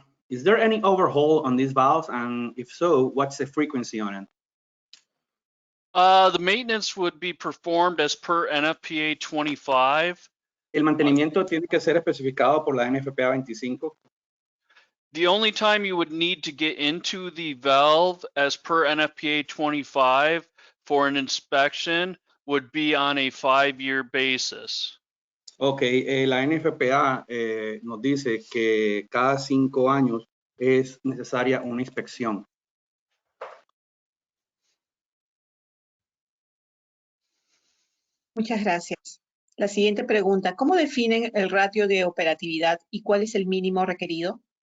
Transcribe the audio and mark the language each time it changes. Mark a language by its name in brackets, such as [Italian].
[English] Is there any overhaul on these valves? And if so, what's the frequency on it? The maintenance would be performed as per NFPA 25. [Spanish] El mantenimiento tiene que ser especificado por la NFPA 25. [English] The only time you would need to get into the valve as per NFPA 25 for an inspection would be on a 5-year basis. [Spanish] Ok, la NFPA nos dice que cada 5 años es necesaria una inspección. Muchas gracias. La siguiente pregunta, ¿cómo definen el ratio de operatividad y cuál es el mínimo requerido?